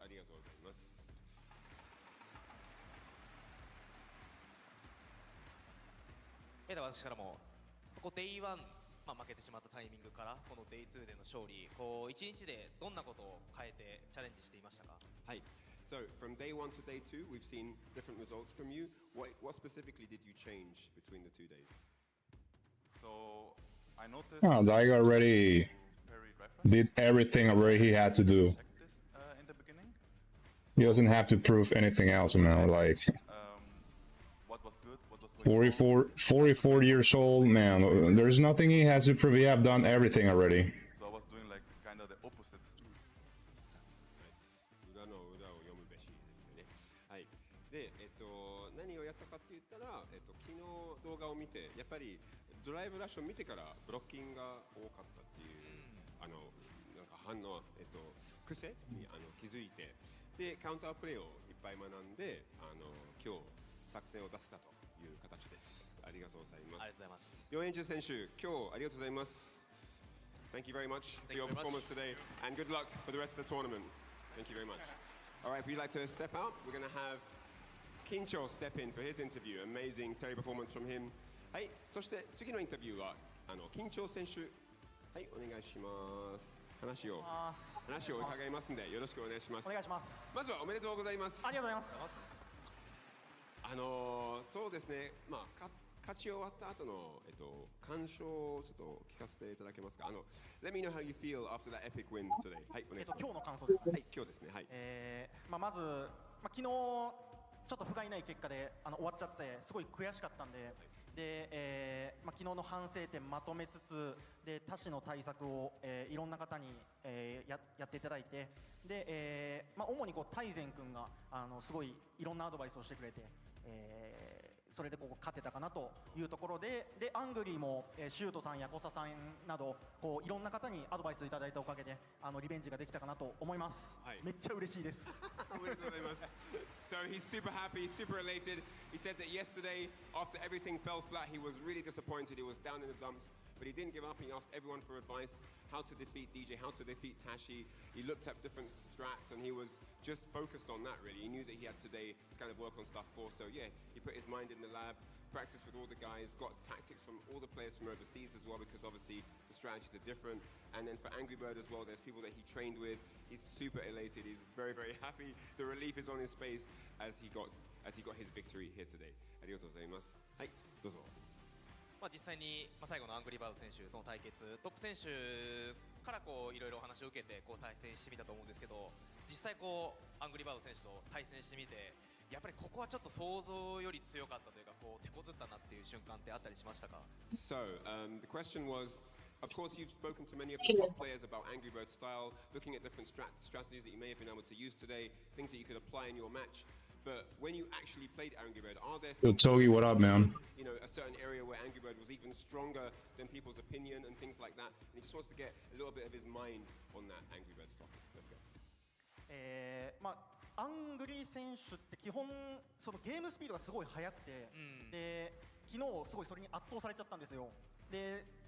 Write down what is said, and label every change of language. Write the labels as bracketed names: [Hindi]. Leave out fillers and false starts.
[Japanese] ありがとうございます。私からもここ Day1、負けてしまったタイミングからこの Day2 での勝利、1日でどんなことを変えてチャレンジしていましたか? はい。 [English] So from day 1 to day 2, we've seen different results from you. What specifically did you change between the 2 days? So I noticed. Oh, Daigo already did everything already he had to do. In the beginning. He doesn't have to prove anything else now. Like. What was good? What was 44 years old, man. There's nothing he has to prove. He have done everything already. So I was doing like kind of the opposite. [Japanese] 裏の裏を読むべしですね。はい。で、何をやったかって言ったら、昨日動画を見て、やっぱりドライブラッシュを見てからブロッキングが多かったっていうなんか反応、癖に気づいて、でカウンタープレーをいっぱい学んで、今日作戦を出せたという形です。ありがとうございます。ありがとうございます。 YonAngel選手、今日ありがとうございます。 [English] Thank you very much for your performance today, and good luck for the rest of the tournament. Thank you very much. All right, if you'd like to step out, we're going to have Kimcho step in for his interview. Amazing Terry performance from him. [Japanese] はい、そして次のインタビューはKimcho選手、はい、お願いします。話を伺いますんでよろしくお願いします。お願いします。まずはおめでとうございます。ありがとうございます。そうですね、まあ勝ち終わった後の感想をちょっと聞かせていただけますか。 [English] Let me know how you feel after that epic win today. [Japanese] はい、お願いします。今日の感想ですね。はい、今日ですね。はい。まず昨日ちょっと不甲斐ない結果で終わっちゃってすごい悔しかったんで。で昨日の反省点まとめつつで他市の対策を、いろんな方に、やっていただいてで、主に大善君がすごいいろんなアドバイスをしてくれて、それで勝てたかなというところでアングリーも、シュートさんやコサさんなどいろんな方にアドバイスいただいたおかげでリベンジができたかなと思います、はい、めっちゃ嬉しいです。おめでとうございます。 [English] So he's super happy, super elated. He said that yesterday, after everything fell flat, he was really disappointed. He was down in the dumps, but he didn't give up. He asked everyone for advice, how to defeat DJ, how to defeat Tashi. He looked at different strats and he was just focused on that really. He knew that he had today to kind of work on stuff for. So yeah, he put his mind in the lab, practiced with all the guys, got tactics from all the players from overseas as well, because obviously the strategies are different. And then for Angry Bird as well, there's people that he trained with. He's super elated. He's very, very happy. The relief is on his face as he got his victory here today. [Japanese] ありがとうございます。はい、どうぞ。実際に最後のアングリーバード選手との対決、トップ選手からいろいろお話を受けて対戦してみたと思うんですけど、実際アングリーバード選手と対戦してみて、やっぱりここはちょっと想像より強かったというか手こずったなっていう瞬間ってあったりしましたか? [English] So, the question was, of course, you've spoken to many of the top players about Angry Bird's style, looking at different strategies that you may have been able to use today, things that you could apply in your match. But when you actually played Angry Bird, are there Yo, Togi, what up, man? You know, a certain area where Angry Bird was even stronger than people's opinion and things like that, and he just wants to get a little bit of his mind on that Angry Bird stuff. Let's go. [Japanese] アングリー選手って基本そのゲームスピードがすごい速くて、で昨日すごいそれに圧倒されちゃったんですよ。で